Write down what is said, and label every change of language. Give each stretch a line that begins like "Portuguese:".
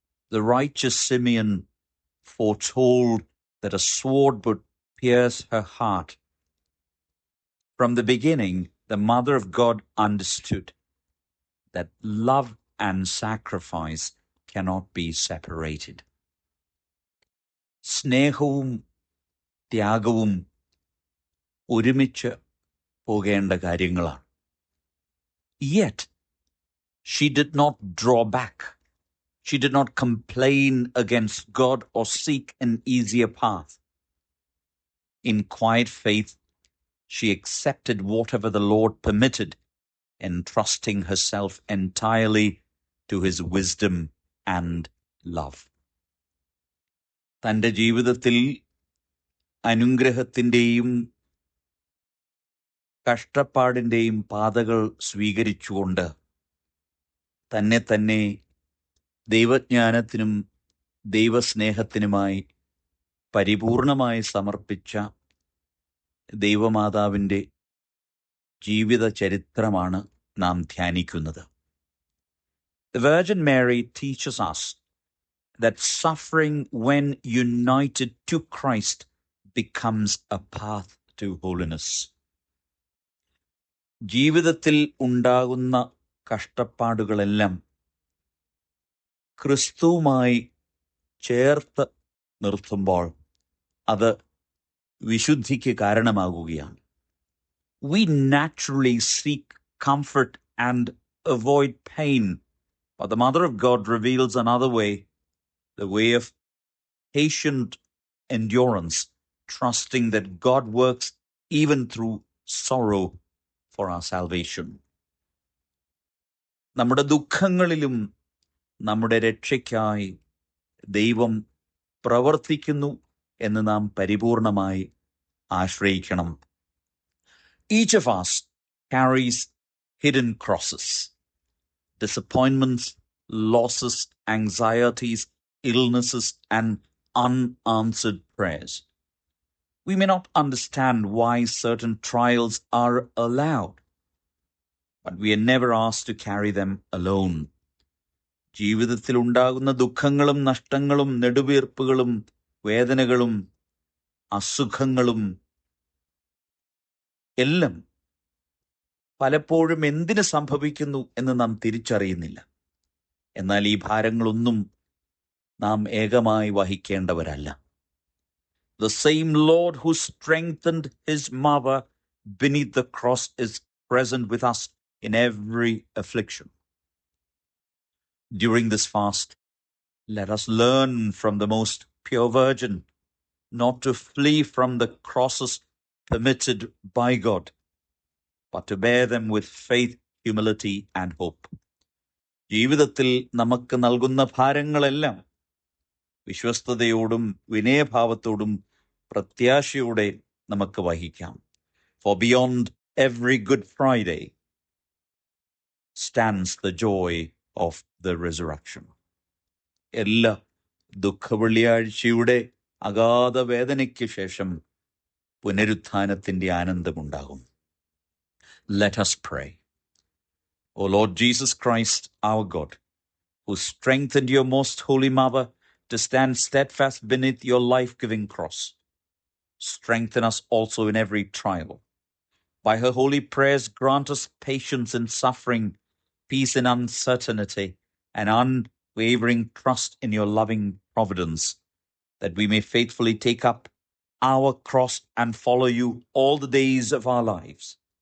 English: The righteous Simeon foretold that a sword would pierce her heart. From the beginning, the Mother of God understood that love and sacrifice cannot be separated.
Malayalam: സ്നേഹവും ത്യാഗവും ഒരുമിച്ച് പോകേണ്ട കാര്യങ്ങളാണ്.
English: Yet, she did not draw back. She did not complain against God or seek an easier path. In quiet faith, she accepted whatever the Lord permitted, entrusting herself entirely to his wisdom and love.
Malayalam: തൻ്റെ ജീവിതത്തിൽ അനുഗ്രഹത്തിൻ്റെയും കഷ്ടപ്പാടിൻ്റെയും പാതകൾ സ്വീകരിച്ചുകൊണ്ട് തന്നെ ദൈവജ്ഞാനത്തിനും ദൈവസ്നേഹത്തിനുമായി പരിപൂർണമായി സമർപ്പിച്ച ദൈവമാതാവിൻ്റെ ജീവിത ചരിത്രമാണ് നാം ധ്യാനിക്കുന്നത്.
English: The Virgin Mary teaches us that suffering when united to Christ becomes a path to holiness.
Malayalam: ജീവിതത്തിൽ ഉണ്ടാകുന്ന കഷ്ടപ്പാടുകളെല്ലാം ക്രിസ്തുവുമായി ചേർത്ത് നിർത്തുമ്പോൾ അത് വിശുദ്ധിക്ക് കാരണമാകുകയാണ്.
English: We naturally seek comfort and avoid pain, but the Mother of God reveals another way, the way of patient endurance, trusting that God works even through sorrow for our salvation.
Malayalam: നമ്മുടെ ദുഃഖങ്ങളിലും നമ്മുടെ രക്ഷയ്ക്കായി ദൈവം പ്രവർത്തിക്കുന്നു എന്ന് നാം പരിപൂർണമായി ആശ്രയിക്കണം.
English: Each of us carries hidden crosses, disappointments, losses, anxieties, illnesses, and unanswered prayers. We may not understand why certain trials are allowed, but we are never asked to carry them alone.
Malayalam: ജീവിതത്തിൽ ഉണ്ടാകുന്ന ദുഃഖങ്ങളും നഷ്ടങ്ങളും നെടുവീർപ്പുകളും വേദനകളും അസുഖങ്ങളും എല്ലാം പലപ്പോഴും എന്തിന് സംഭവിക്കുന്നു എന്ന് നാം തിരിച്ചറിയുന്നില്ല. എന്നാൽ ഈ ഭാരങ്ങളൊന്നും നാം ഏകമായി വഹിക്കേണ്ടവരല്ല.
English: The same Lord who strengthened his mother beneath the cross is present with us in every affliction. During this fast, let us learn from the most pure Virgin not to flee from the crosses permitted by God, but to bear them with faith, humility, and hope.
Malayalam: ജീവിതത്തിൽ നമുക്ക് നൽകുന്ന ഭാരങ്ങളെല്ലാം വിശ്വസ്തയോടും വിനയഭാവത്തോടും പ്രത്യാശയോടെ നമുക്ക് വഹിക്കാം.
English: For beyond every Good Friday stands the joy of the resurrection.
Malayalam: എല്ലാ ദുഃഖവെള്ളിയാഴ്ചയുടെ അഗാധ വേദനയ്ക്ക് ശേഷം പുനരുത്ഥാനത്തിൻ്റെ ആനന്ദമുണ്ടാകും.
English: Let us pray. O Lord Jesus Christ, our God, who strengthened your most holy mother to stand steadfast beneath your life-giving cross, strengthen us also in every trial. By her holy prayers, grant us patience in suffering, peace in uncertainty, and unwavering trust in your loving providence, that we may faithfully take up our cross and follow you all the days of our lives.